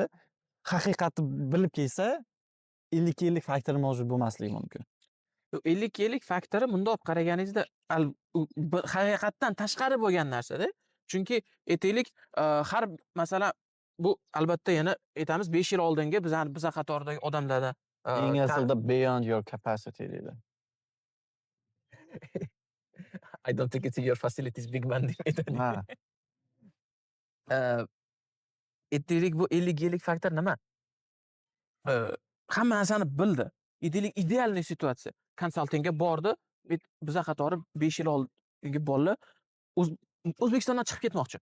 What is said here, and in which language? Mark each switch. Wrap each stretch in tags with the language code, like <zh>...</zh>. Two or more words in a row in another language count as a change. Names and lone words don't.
<uz>Haqiqatni bilib kelsa, 50-50 faktor mavjud bo'lmasligi mumkin. 50-50 faktori bundoq olib qaraganingizda haqiqatdan tashqari bo'lgan narsa-da. Chunki aytaylik, har masalan bu albatta yana aytamiz 5 yil oldingi biza qatoridagi odamlarda Ingliz tilida</uz> <en>beyond your capacity</en> <uz>deydi.</uz> <en>I don't think it's in your facilities big man deydi.</en> <uz>Ha. Aytaylik bu 50-50 faktor nima? Hamma narsani bildi. Aytaylik idealniy situatsiya. Konsaltingga bordi, biza qatori 5 yil oldingi bolalar O'zbekistondan chiqib ketmoqchi.</uz>